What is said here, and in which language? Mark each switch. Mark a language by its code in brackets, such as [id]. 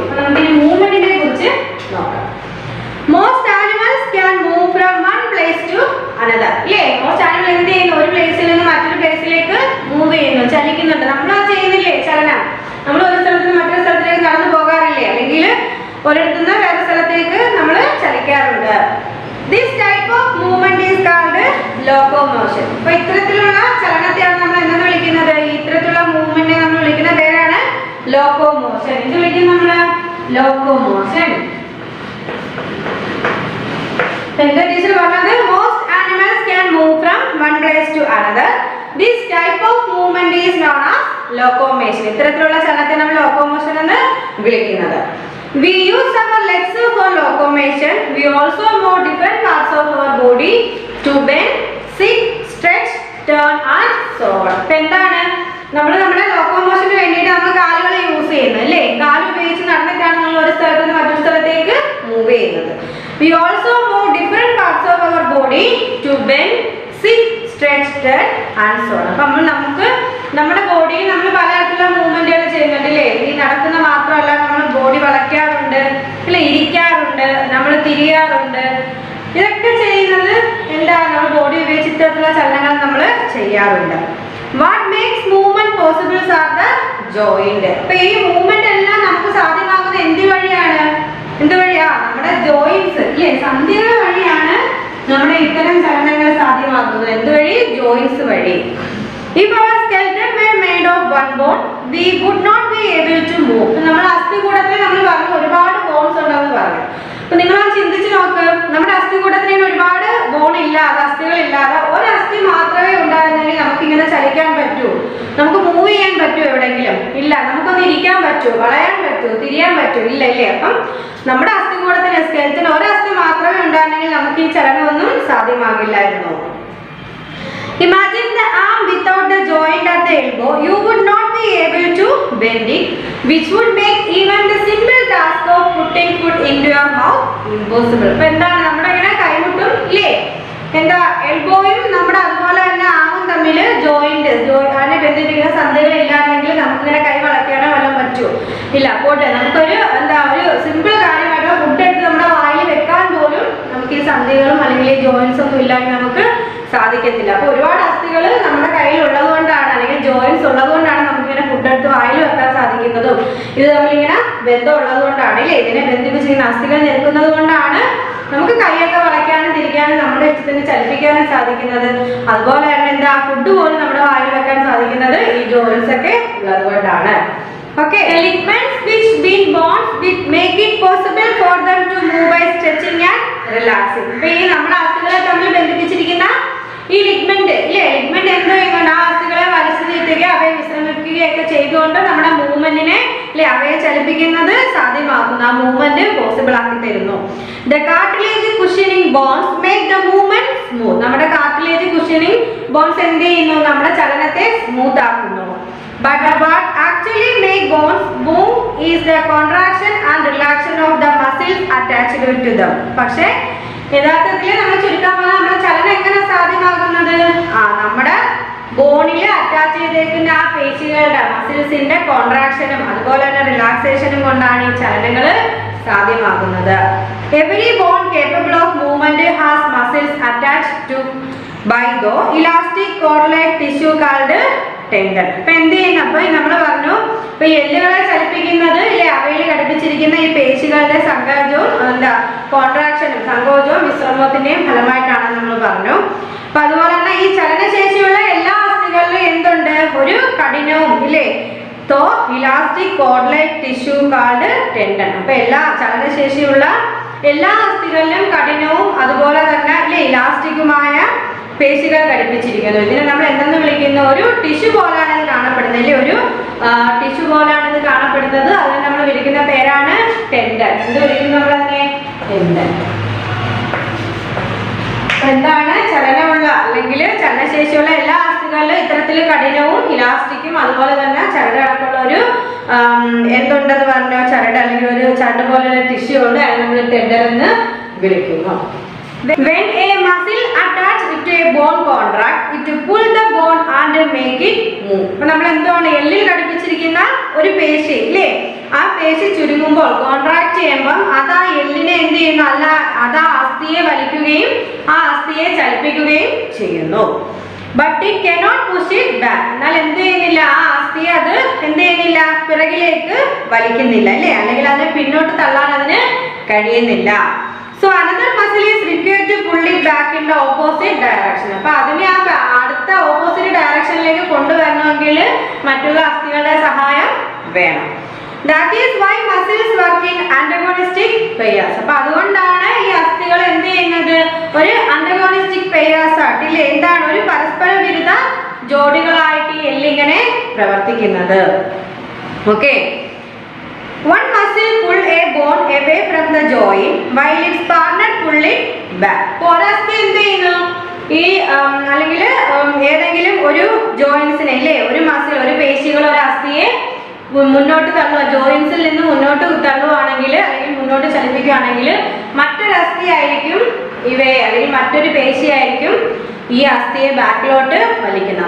[ml] അപ്പൊ നമുക്കിനി മൂവ്മെന്റിനെ കുറിച്ച് നോക്കാം. [en] Most animals can move from one place to another അല്ലേ. Most animal [ml] എന്ത് ചെയ്യുന്നു? ഒരു പ്ലേസിൽ നിന്ന് മറ്റൊരു പ്ലേസിലേക്ക് മൂവ് ചെയ്യുന്നു, ചലിക്കുന്നുണ്ട്. നമ്മൾ ആ ചെയ്യുന്നില്ലേ ചലനം? നമ്മൾ ഒരു സ്ഥലത്ത് നിന്ന് മറ്റൊരു സ്ഥലത്തേക്ക് നടന്നു പോകാറില്ലേ, അല്ലെങ്കിൽ ഒരിടത്തു നിന്ന് വേറെ സ്ഥലത്തേക്ക് നമ്മൾ ചലിക്കാറുണ്ട്. [en] This type of movement is called locomotion. [ml] അപ്പോൾ ഇത്തരത്തിലുള്ള ചലനത്തെയാണ് നമ്മൾ എന്തെന്ന് വിളിക്കുന്നത്? ഇത്തരത്തിലുള്ള മൂവ്മെന്റിനെ നമ്മൾ വിളിക്കുന്ന പേരാണ് ലോക്കോമോഷൻ. എന്ത് വിളിക്കും നമ്മൾ? ലോക്കോമോഷൻ. എന്താ ടീച്ചർ പറഞ്ഞത്? [en] Most animals can move from one place to another. This type of movement is known as locomotion. [ml] ഇത്തരത്തിലുള്ള ചലനത്തെ നമ്മൾ ലോക്കോമോഷൻ എന്ന് വിളിക്കുന്നത്. [en] We use our legs for locomotion. We also move different parts of our body to bend, sit, stretch, turn and so on. [ml] എന്താണ് നമ്മൾ നമ്മുടെ ലോക്കോമോഷന് വേണ്ടിയിട്ട് നമ്മൾ കാലുകൾ യൂസ് ചെയ്യുന്നത് അല്ലേ. കാല് ഉപയോഗിച്ച് നടന്നിട്ടാണ് നമ്മൾ ഒരു സ്ഥലത്ത് നിന്ന് മറ്റൊരു സ്ഥലത്തേക്ക് മൂവ് ചെയ്യുന്നത്. [en] We also move different parts of our body to bend, sit, stretch, turn and so on. [ml] അപ്പോൾ നമുക്ക് നമ്മുടെ ബോഡിയിൽ നമ്മൾ പലതരത്തിലുള്ള മൂവ്മെന്റുകൾ ചെയ്യുന്നുണ്ട് അല്ലേ. ഈ നടക്കുന്ന മാത്രമല്ല, നമ്മൾ ബോഡി വളയ്ക്കാറുണ്ട് അല്ലെ, ഇരിക്കാറുണ്ട്, നമ്മൾ തിരിയാറുണ്ട്. ഇതൊക്കെ ചെയ്യുന്നത് എന്താണ്? നമ്മൾ ബോഡി ഉപയോഗിച്ച് ഇത്തരത്തിലുള്ള ചലനങ്ങൾ നമ്മൾ ചെയ്യാറുണ്ട്. [en] What makes movement possible are the joint. [ml] അപ്പോൾ ഈ മൂവ്മെന്റ് എല്ലാം നമുക്ക് സാധ്യമാകുന്നത് എന്ത് വഴിയാണ്? എന്തുവഴിയാ? നമ്മുടെ ജോയിൻസ് ഇല്ലേ, സന്ധികൾ വഴിയാണ് നമ്മുടെ ഇത്തരം ചലനങ്ങൾ സാധ്യമാക്കുന്നത്. എന്തുവഴി? ജോയിൻസ് വഴി. [en] If our skeleton were made of one bone, we would not be able to move. [ml] നമ്മുടെ അസ്ഥികൂടത്തിൽ നമ്മൾ പറഞ്ഞു ഒരുപാട് ബോൺസ് ഉണ്ടെന്ന് പറഞ്ഞു. അപ്പൊ നിങ്ങൾ ചിന്തിച്ച് നോക്ക്, നമ്മുടെ അസ്ഥികൂടത്തിന് ഒരുപാട് ബോൺ ഇല്ലാതെ, അസ്ഥികൾ ഇല്ലാതെ ഒരു അസ്ഥി മാത്രമേ ഉണ്ടായിരുന്നെങ്കിൽ നമുക്ക് ഇങ്ങനെ ചലിക്കാൻ പറ്റൂ? നമുക്ക് മൂവ് ചെയ്യാൻ പറ്റുമോ എവിടെയെങ്കിലും? ഇല്ല. നമുക്കൊന്ന് ഇരിക്കാൻ പറ്റുമോ? വളയാൻ പറ്റുമോ? തിരിയാൻ പറ്റുമോ? ഇല്ല ഇല്ലേ? അപ്പം നമ്മുടെ അസ്ഥികൂടത്തിന് സ്കെൽറ്റിന് ഒരു അസ്ഥി മാത്രമേ ഉണ്ടായിരുന്നെങ്കിൽ നമുക്ക് ഈ ചലനമൊന്നും സാധ്യമാകില്ലായിരുന്നു. [en] Imagine the arm without the joint at the elbow. You would not be able to bend it, which would make even the simple task of putting food into your mouth impossible. [ml] അപ്പോൾ എന്താണ് നമ്മുടെ ഇങ്ങനെ കൈമുട്ടും ഇല്ലേ, എന്താ എൽബോയും നമ്മുടെ അതുപോലെ തന്നെ ആമും തമ്മിൽ ജോയിന്റ് അതിനെ ബന്ധിപ്പിക്കുന്ന സന്ധികൾ ഇല്ലാന്നെങ്കിൽ നമുക്കിങ്ങനെ കൈ വളയ്ക്കാനോ വല്ലതും പറ്റുമോ? ഇല്ല. പോട്ടെ, നമുക്കൊരു എന്താ ഒരു സിമ്പിൾ കാര്യമായിട്ടോ ഫുഡ് എടുത്ത് നമ്മുടെ വായിൽ വെക്കാൻ പോലും നമുക്ക് ഈ സന്ധികളും അല്ലെങ്കിൽ ഈ ജോയിൻസ് ഒന്നും ഇല്ലാതെ നമുക്ക് സാധിക്കത്തില്ല. അപ്പോൾ ഒരുപാട് അസ്ഥികൾ നമ്മുടെ കയ്യിൽ ഉള്ളത് കൊണ്ടാണ്, അല്ലെങ്കിൽ ജോയിൻസ് ഉള്ളത് കൊണ്ടാണ് നമുക്കിങ്ങനെ ഫുഡ് എടുത്ത് വായിൽ വെക്കാൻ സാധിക്കുന്നതും ഇത് നമ്മളിങ്ങനെ ബന്ധം ഉള്ളത് കൊണ്ടാണ് അല്ലേ, ഇതിനെ ബന്ധിപ്പിച്ചിരിക്കുന്ന അസ്ഥികൾ നിൽക്കുന്നത് കൊണ്ടാണ് നമുക്ക് കൈയൊക്കെ വളയ്ക്കാനും തിരിക്കാനും നമ്മുടെ ഇഷ്ടത്തിന് ചലിപ്പിക്കാനും സാധിക്കുന്നത്. അതുപോലെ തന്നെ എന്താ ഫുഡ് പോലും നമ്മുടെ വായിൽ വെക്കാൻ സാധിക്കുന്നത് ഈ ജോയിൻസ് ഒക്കെ ഉള്ളത് കൊണ്ടാണ്. [en] Okay, ligaments which been bonds which make it possible for them to move by stretching and relaxing. [ml] അപ്പോൾ ഈ നമ്മുടെ അസ്ഥികളെ തമ്മിൽ ബന്ധിപ്പിച്ചിരിക്കുന്ന ഈ ലിഗ്മെന്റ് ഇല്ലേ, ലിഗ്മെന്റ് എന്ത് ചെയ്യുന്നുണ്ട്? ആ അസ്ഥികളെ വലിച്ചു നീട്ടുകയോ അവയെ വിശ്രമിക്കുകയൊക്കെ ചെയ്തുകൊണ്ട് നമ്മുടെ മൂവ്മെന്റിനെ അല്ലെ അവയെ ചലിപ്പിക്കുന്നത് സാധ്യമാക്കുന്നു, ആ മൂവ്മെന്റ് പോസിബിൾ ആക്കി തരുന്നു. [en] The cartilage cushioning bones make the movement smooth. [ml] നമ്മുടെ കാർട്ടിലേജ് കുഷനിങ് ബോൺസ് എന്ത് ചെയ്യുന്നു? നമ്മുടെ ചലനത്തെ സ്മൂത്ത് ആക്കുന്നു. [en] But what actually make bones move is the contraction and relaxation of the muscles attached to them. [ml] പക്ഷേ യഥാർത്ഥത്തിൽ നമ്മൾ ചുരുക്കാൻ പറഞ്ഞാൽ നമ്മുടെ ചലനം എങ്ങനെ സാധ്യമാകുന്നത്? നമ്മുടെ ബോണിൽ അറ്റാച്ച് ചെയ്തേക്കുന്ന ആ പേശികളുടെ മസിൽസിന്റെ കോൺട്രാക്ഷനും അതുപോലെ തന്നെ റിലാക്സേഷനും കൊണ്ടാണ് ഈ ചലനങ്ങൾ സാധ്യമാകുന്നത്. [en] Every bone capable of movement has muscles attached to by the elastic cord-like tissue called tendon. [ml] അപ്പൊ എന്ത് ചെയ്യുന്നു? അപ്പൊ നമ്മൾ പറഞ്ഞു ഇപ്പൊ എല്ലുകളെ ചലിപ്പിക്കുന്നത് ഇല്ലേ, അവയിൽ ഘടിപ്പിച്ചിരിക്കുന്ന ഈ പേശികളുടെ സങ്കോചവും എന്താ കോൺട്രാക്ഷനും സങ്കോചവും വിശ്രമത്തിന്റെയും ഫലമായിട്ടാണ് നമ്മൾ പറഞ്ഞു. അപ്പൊ അതുപോലെ തന്നെ ഈ ചലനശേഷിയുള്ള എല്ലാ അസ്ഥികളിലും എന്തുണ്ട്? ഒരു കഠിനവും ഇല്ലേ [en] Though elastic cord like tissue called tendon. [ml] അപ്പൊ എല്ലാ ചലനശേഷിയുള്ള എല്ലാ അസ്ഥികളിലും കഠിനവും അതുപോലെ തന്നെ അല്ലെ ഇലാസ്റ്റിക്കുമായ പേശികൾ ഘടിപ്പിച്ചിരിക്കുന്നു. ഇതിനെ നമ്മൾ എന്തെന്ന് വിളിക്കുന്നു? ഒരു ടിഷ്യൂ പോലാണ് ഇത് കാണപ്പെടുന്നത് അല്ലേ, ഒരു ടിഷ്യൂ പോലാണ് ഇത് കാണപ്പെടുന്നത്. അതിനെ നമ്മൾ വിളിക്കുന്ന പേരാണ് ടെൻഡൻ. എന്ത് വിളിക്കുന്നു നമ്മളതിനെ? ടെൻഡൻ. എന്താണ്? ചലനമുള്ള അല്ലെങ്കിൽ ചലനശേഷിയുള്ള എല്ലാ അസ്ഥികളിലും ഇത്തരത്തിൽ കഠിനവും ഇലാസ്റ്റിക്കും അതുപോലെ തന്നെ ചരട് കണക്കുള്ള ഒരു എന്തുണ്ടെന്ന് പറഞ്ഞോ, ചരട് അല്ലെങ്കിൽ ഒരു ചരട് പോലെയുള്ള ടിഷ്യൂ ഉണ്ട്, അതിനെ നമ്മൾ ടെൻഡൻ എന്ന് വിളിക്കുന്നു. [en] When a muscle attached to a bone contract, it pull the bone and make it move. [ml] അപ്പോൾ നമ്മൾ എന്താണ് എല്ലിൽ ഘടിപ്പിച്ചിരിക്കുന്ന ഒരു പേശി ഇല്ലേ, ആ പേശി ചുരുങ്ങുമ്പോൾ കോൺട്രാക്ട് ചെയ്യുമ്പോൾ അത് ആ എല്ലിനെ എന്ത് ചെയ്യുന്നു? അല്ല, അത് ആ അസ്ഥിയെ വലിക്കുകയും ആ അസ്ഥിയെ ചലിപ്പിക്കുകയും ചെയ്യുന്നു. [en] But it cannot push it back. [ml] എന്നാൽ എന്ത് ചെയ്യുന്നില്ല? ആ അസ്ഥിയെ അത് എന്ത് ചെയ്യുന്നില്ല? പിറകിലേക്ക് വലിക്കുന്നില്ല അല്ലേ, അല്ലെങ്കിൽ അതിനെ പിന്നോട്ട് തള്ളാൻ അതിന് കഴിയുന്നില്ല. [en] So another muscle is required to pull it back in the opposite direction. [ml] അപ്പോൾ അതിനെ ആ അടുത്ത ഓപ്പോസിറ്റ് ഡയറക്ഷനിലേക്ക് കൊണ്ടുവരണമെങ്കിൽ മറ്റുള്ള അസ്ഥികളുടെ സഹായം വേണം. [en] That is why muscles work in antagonistic pairs. [ml] അപ്പോൾ അതുകൊണ്ടാണ് ഈ അസ്ഥികൾ എന്ത് ചെയ്യുന്നത്? ഒരു antagonistic pairs ആയിട്ടില്ലേ, എന്താണ് ഒരു പരസ്പര വിരുദ്ധ ജോഡികളായിട്ട് ഈ എല്ലിങ്ങനെ പ്രവർത്തിക്കുന്നത്. [en] Okay, one muscle pull a bone away from the joint while its partner pull it back. [ml] ഒരസ്ഥി എന്ത് ചെയ്യുന്നു? ഈ അല്ലെങ്കിൽ ഏതെങ്കിലും ഒരു ജോയിൻസിനെ അല്ലേ, ഒരു മസിൽ ഒരു പേശികൾ ഒരു അസ്ഥിയെ മുന്നോട്ട് തള്ളുക, ജോയിൻസിൽ നിന്ന് മുന്നോട്ട് തള്ളുവാണെങ്കിൽ അല്ലെങ്കിൽ മുന്നോട്ട് ചലിപ്പിക്കുകയാണെങ്കിൽ മറ്റൊരു അസ്ഥി ആയിരിക്കും ഇവയെ അല്ലെങ്കിൽ മറ്റൊരു പേശി ആയിരിക്കും ഈ അസ്ഥിയെ ബാക്കിലോട്ട് വലിക്കുന്നത്.